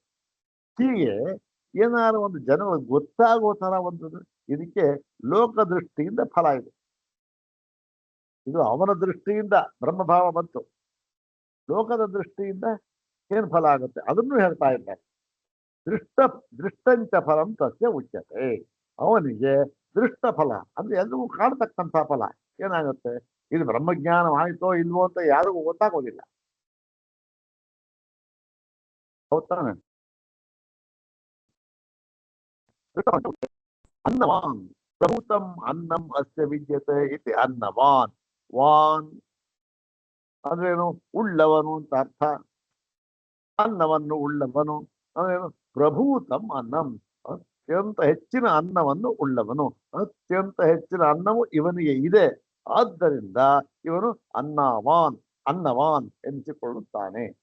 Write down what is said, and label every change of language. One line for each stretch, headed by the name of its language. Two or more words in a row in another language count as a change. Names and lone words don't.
Kannada: ಹೀಗೆ ಏನಾದ್ರು ಒಂದು ಜನಗಳಿಗೆ ಗೊತ್ತಾಗೋ ತರ ಒಂದು ಇದಕ್ಕೆ ಲೋಕದೃಷ್ಟಿಯಿಂದ ಫಲ ಇದೆ. ಇದು ಅವನ ದೃಷ್ಟಿಯಿಂದ ಬ್ರಹ್ಮಭಾವ ಬಂತು, ಲೋಕದ ದೃಷ್ಟಿಯಿಂದ ಏನು ಫಲ ಆಗುತ್ತೆ ಅದನ್ನು ಹೇಳ್ತಾ ಇದ್ದಾರೆ.
Sanskrit: ದೃಷ್ಟಂಚ ಫಲಂ ತಸ್ಯ ಉಚ್ಯತೆ.
Kannada: ಅವನಿಗೆ ದೃಷ್ಟ ಫಲ ಅಂದ್ರೆ ಎಲ್ಲವೂ ಕಾಣ್ತಕ್ಕಂಥ ಫಲ ಏನಾಗುತ್ತೆ? ಇದು ಬ್ರಹ್ಮಜ್ಞಾನವಾಯಿತೋ ಇಲ್ವೋ ಅಂತ ಯಾರಿಗೂ ಗೊತ್ತಾಗೋದಿಲ್ಲ.
Sanskrit: ಹೌದಾನೆ? ಅನ್ನವಾನ್ ಪ್ರಭೂತಂ ಅನ್ನಂ ಅಸ್ಯ ವಿದ್ಯತೆ ಇತಿ.
Kannada: ಅನ್ನವಾನ್, ವಾನ್ ಅಂದ್ರೇನು? ಉಳ್ಳವನು ಅಂತ ಅರ್ಥ. ಅನ್ನವನ್ನು ಉಳ್ಳವನು ಅಂದ್ರೇನು?
Sanskrit: ಪ್ರಭೂತಂ ಅನ್ನಂ,
Kannada: ಅತ್ಯಂತ ಹೆಚ್ಚಿನ ಅನ್ನವನ್ನು ಉಳ್ಳವನು. ಅತ್ಯಂತ ಹೆಚ್ಚಿನ ಅನ್ನವು ಇವನಿಗೆ ಇದೆ, ಆದ್ದರಿಂದ ಇವನು ಅನ್ನವಾನ್ ಎನಿಸಿಕೊಳ್ಳುತ್ತಾನೆ.